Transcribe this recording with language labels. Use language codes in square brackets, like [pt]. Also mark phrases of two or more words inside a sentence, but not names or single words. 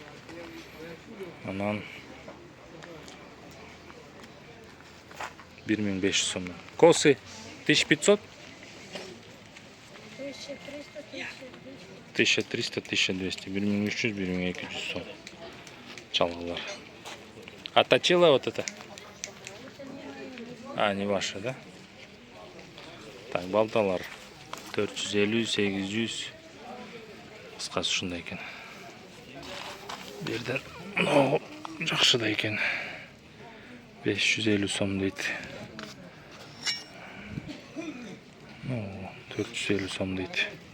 [ky] Анан 1500 сом. [ru] Косы 1500? 1300, 1200, 1300, 1200 сом. [ky] Чалгылар. [ru] А точила вот это? А, не ваши, да? Так, [ky] балталар 450, 800. Кыскасы ушундай экен. Берден жакшы да экен. 550 сом дейт. 450 сом дейт.